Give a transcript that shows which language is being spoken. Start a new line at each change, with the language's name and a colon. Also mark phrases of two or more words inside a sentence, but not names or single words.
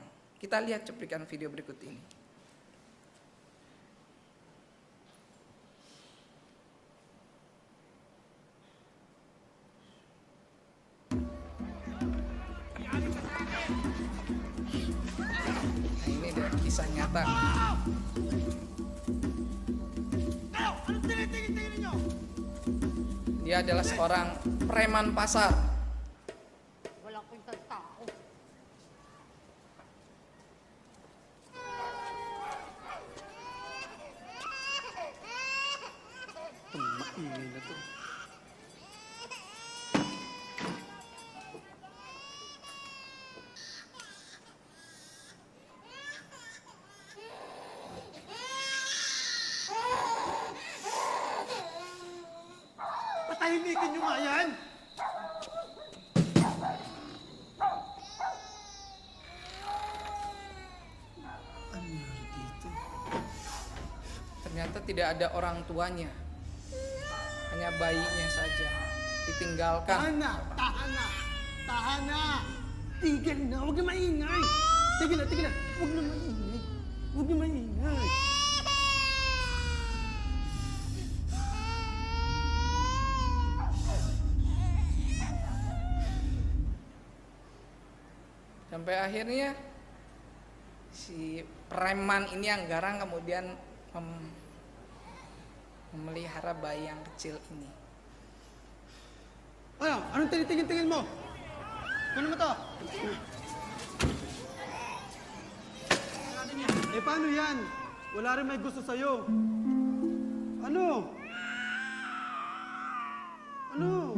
Indonesian: Kita lihat cuplikan video berikut ini. Nah, ini adalah kisah nyata. Dia adalah seorang preman pasar.
Filipino: Wala ko isang tao. Maingay na to. Patahimikin nyo nga yan!
Indonesian: Ternyata tidak ada orang tuanya, hanya bayinya saja ditinggalkan.
Filipino: Tahan na! Tahan na! Tahan na! Tigil na! Huwag na maingay! Tigil na! Tigil na! Huwag na maingay! Huwag na maingay!
Indonesian: Sampai akhirnya si preman ini yang garang kemudian memelihara bayi yang kecil ini.
Filipino: Ano? Anong tinitingin-tingin mo? Kunin mo to! Eh paano yan? Wala rin may gusto sa'yo. Ano? Ano?